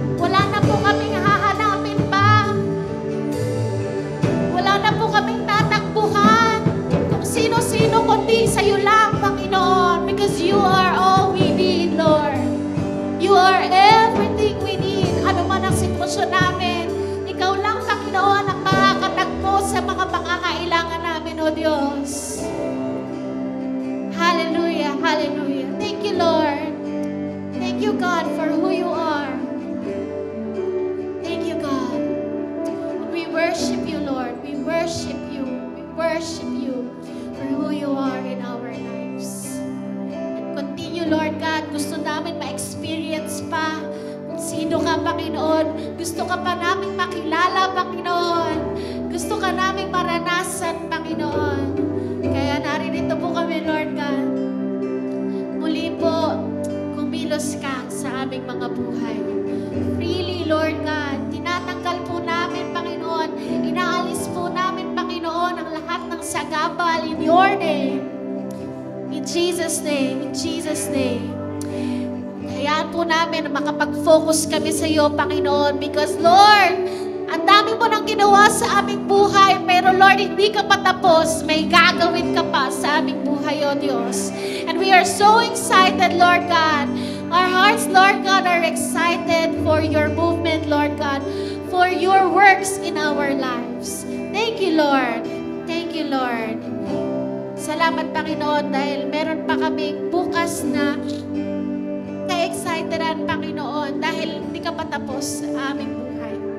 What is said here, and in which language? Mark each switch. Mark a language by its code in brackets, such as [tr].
[tl] Wala na po kaming hahanapin pa. Wala na po kaming tatakbuhan kung sino-sino kundi sa'yo lang, Panginoon. [en] Because you are all we need, Lord. You are everything we need. [tl] Ano man ang sitwasyon namin, ikaw lang, Panginoon, ang makakatagpo sa mga pangangailangan namin, O Diyos. [en] Hallelujah, hallelujah. Thank you, Lord. Thank you, God, for who you are. Thank you, God. We worship you, Lord. We worship you. worship you for who you are in our lives. And continue, Lord God, [tl] gusto namin ma-experience pa kung sino ka, Panginoon. Gusto ka pa namin makilala, Panginoon. Gusto ka namin maranasan, Panginoon. Kaya narinito po kami, Lord God. Muli po, kumilos ka sa aming mga buhay. [en] Freely, Lord God, [tl] tinatanggal po namin, Panginoon, inaalis po namin, Panginoon, ang lahat ng sagabal [en] in your name. In Jesus' name, in Jesus' name. [tl] Hayaan po namin na makapag-focus kami sa iyo, Panginoon, [en] because, Lord, [tl] ang dami mo nang ginawa sa aming buhay, pero Lord, hindi ka pa tapos. May gagawin ka pa sa aming buhay, O Diyos. [en] And we are so excited, Lord God. Our hearts, Lord God, are excited for your movement, Lord God, for your works in our lives. Thank you, Lord. Thank you, Lord. [tl] Salamat, Panginoon, dahil meron pa kaming bukas na ka-excitedan, Panginoon, dahil hindi ka pa tapos sa aming buhay.